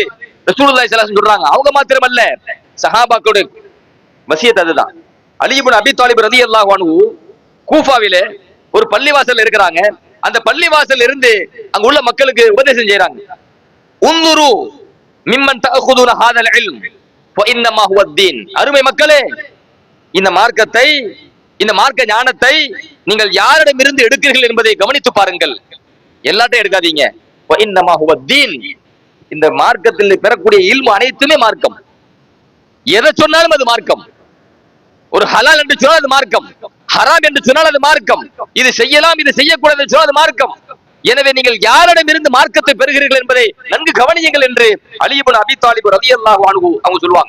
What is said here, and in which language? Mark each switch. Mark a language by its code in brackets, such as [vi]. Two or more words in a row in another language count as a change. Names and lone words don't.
[ta] ரசூலுல்லாஹி [ar] صلى الله عليه [ta] சொல்றாங்க. அவங்க மாத்திரமல்ல, சஹாபாக்களோட வசியத் அதுதான். அலி இப்னு அபீ தாலிப் [ar] رضي الله عنه [ta] கூஃபாவிலே ஒரு பள்ளிவாசல் இருக்கிறாங்க. அந்த பள்ளிவாசல் இருந்து அங்க உள்ள மக்களுக்கு உபதேசம் செய்றாங்க. [ar] انظروا ممن தஅخذون هذا العلم فانما هو الدين. [ta] அருமை மக்களே, இந்த மார்க்கத்தை, இந்த மார்க்க ஞானத்தை நீங்கள் யாரிடமிருந்து எடுக்கிறீர்கள் என்பதை கவனித்து பாருங்கள். எல்லாத்தையும் எடுக்காதீங்க. [ar] وانما هو الدين. [ta] இந்த மார்க்கத்தில் பெறக்கூடிய இல்மு அனைத்துமே மார்க்கம். எதை சொன்னாலும் அது மார்க்கம். ஒரு ஹலால் என்று சொன்னால் அது மார்க்கம், ஹராம் என்று சொன்னால் அது மார்க்கம், இது செய்யலாம் இது செய்யக்கூடாது என்று சொன்னால் அது மார்க்கம். எனவே நீங்கள் யாரிடமிருந்து மார்க்கத்தை பெறுகிறீர்கள் என்பதை நன்கு கவனியுங்கள் என்று அலி இப்னு அபீ தாலிப் [ar] رضي الله عنه [ta] அவங்க சொல்லுவாங்க.